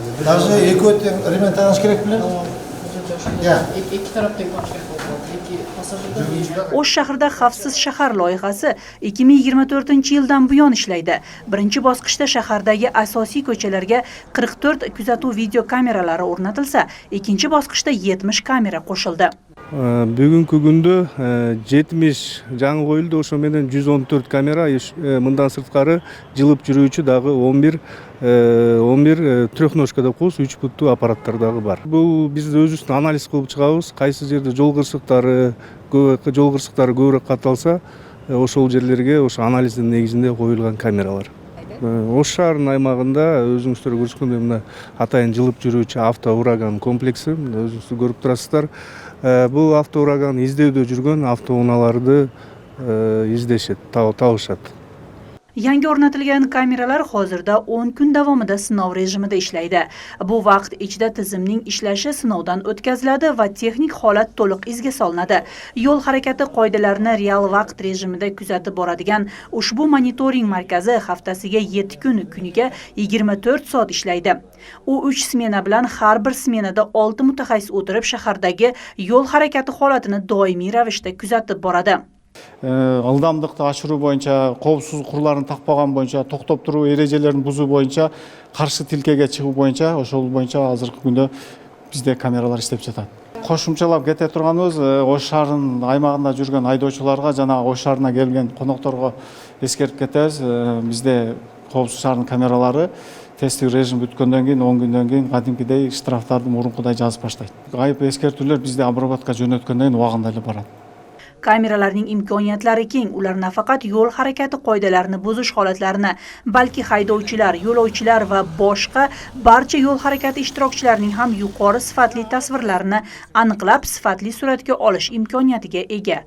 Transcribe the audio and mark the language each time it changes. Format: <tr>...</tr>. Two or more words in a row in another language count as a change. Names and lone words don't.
<uz>O'sh shahrida xavfsiz shahar loyihasi 2024-yildan buyon ishlaydi. Birinchi bosqichda shahardagi asosiy ko'chalarga 44 kuzatuv video kameralari o'rnatilsa, ikkinchi bosqichda 70 kamera qo'shildi.</uz> <ky>Бүгүнкү күндө 70 жаңы коюлду, ошо менен 114 камера, мындан сырткары жылып жүрүүчү дагы 11 трехножкада кос 3 буттуу аппараттар дагы бар. Бул биз өзүбүздүн анализ кылып чыгабыз, кайсы жерде жол кырсыктары көбүрөөк катталса, ошол жерлерге ошо анализдин негизинде коюлган камералар. Ош шаарынын аймагында өзүңүздөр көрсөткөндөй мына атайын жылып жүрүүчү автоураган комплекси, өзүңүздөр көрүп турасыздар. Бул автоураган издөөдө жүргөн автоунааларды издешет, табышат.</ky> <uz>Yangi o'rnatilgan kameralar hozirda 10 kun davomida sinov rejimida ishlaydi. Bu vaqt ichida tizimning ishlashi sinovdan o'tkaziladi va texnik holat to'liq izga solinadi. Yo'l harakati qoidalarini real vaqt rejimida kuzatib boradigan ushbu monitoring markazi haftasiga 7 kun, kuniga 24 soat ishlaydi. U 3 smena bilan har bir smenada 6 mutaxassis o'tirib shahardagi yo'l harakati holatini doimiy ravishda kuzatib boradi.</uz> <ky>Ылдамдыкты ашыруу боюнча, коопсуздук курларын такпаган боюнча, токтоп туруу эрежелерин бузуу боюнча, каршы тилкеге чыгуу боюнча, ошол боюнча азыркы күндө бизде камералар иштеп жатат. Кошумчалап кете турганыбыз, Ош шаарынын аймагында жүргөн айдоочуларга жана Ош шаарына келген конокторго эскерип кетебиз. Бизде коопсуз шаардын камералары тесттик режим бүткөндөн кийин 10 күндөн кийин кадимкидей штрафтарды мурункудай жазып баштайт. Айып эскертүүлөр бизде обработка жөнөткөндөн кийин убагында эле барат.</ky> <uz>Kameralarning imkoniyatlari keng. Ular nafaqat yo'l harakati qoidalarini buzish holatlarini, balki haydovchilar, yo'lovchilar va boshqa barcha yo'l harakati ishtirokchilarining ham yuqori sifatli tasvirlarini aniqlab, sifatli suratga olish imkoniyatiga ega.</uz>